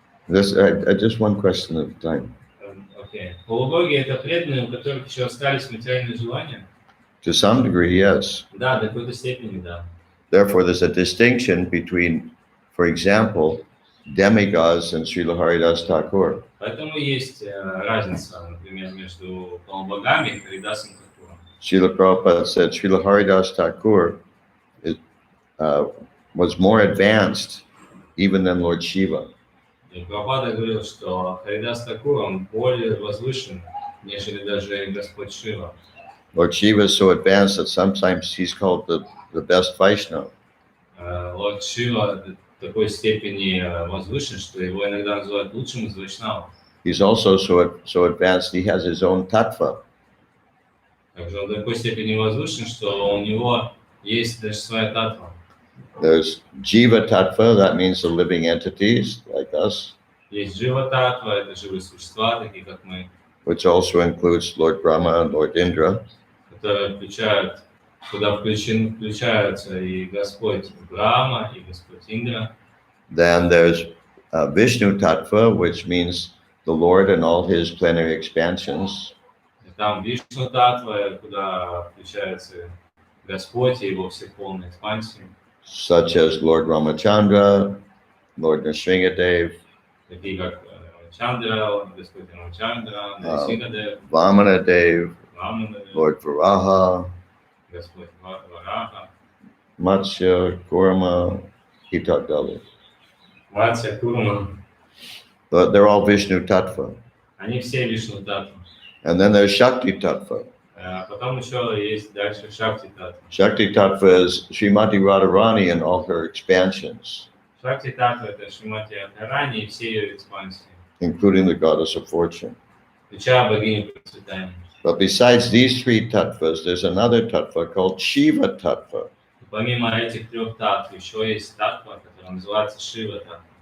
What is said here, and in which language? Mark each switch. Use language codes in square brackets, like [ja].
[en] Just one question at a time. Okay. [ru] Полубоги — это преданные, у которых еще остались материальные желания? [en] To some degree, yes. [ru] Да, до какой-то степени, да. [en] Therefore, there's a distinction between, for example, demigods and Srila Haridas Thakur. [ru] Поэтому есть разница, например, между полубогами и Харидасом Thakуром. [en] Srila Prabhupada said Srila Haridas Thakur was more advanced even than Lord Shiva. [ru] И Прабхупада говорил, что Харидас Thakур, он более возвышен, нежели даже Господь Шива. [en] Lord Shiva is so advanced that sometimes he's called the best Vaishnava. [ru] Лорд Шива до такой степени возвышен, что его иногда называют лучшим из вайшнавов. [en] He's also so advanced he has his own tattva. [ru] Также он до такой степени возвышен, что у него есть даже своя татва. [en] There's Jiva Tattva, that means the living entities like us. [ru] Есть Джива Татва, это живые существа, такие как мы. [en] Which also includes Lord Brahma and Lord Indra. [ru] Которые включают, куда включаются и Господь Брахма, и Господь Индра. [en] Then there's Vishnu Tattva, which means the Lord and all his plenary expansions. [ru] И там Вишну Татва, куда включается Господь и его все полные экспансии. [en] Such as Lord Ramachandra, Lord Nrsingadev, [ru] Такие как Чандра, Господь Рамачандра, Нрсинgadев, [en] Vamanadev, [ru] Ваманадев, [en] Lord Varaha, [ru] Господь Вараха, [en] Matsya, Kurma, Hitagdali. [ru] Матья, Курма. [en] They're all Vishnu Tattva. [ru] Они все Вишну Татва. [en] And then there's Shakti Tattva. [ru] Потом еще есть дальше Шакти Татва. [en] Shakti Tattva is Srimati Radharani and all her expansions, [ru] Шакти Татва — это Шримати Радхарани и все ее экспансии, [en] including the goddess of fortune. [ru] включая богиню процветания. [en] But besides these three tattvas, there's another tattva called Shiva Tattva. [ru] помимо этих трех татв, еще есть татва, которая называется Шива татва.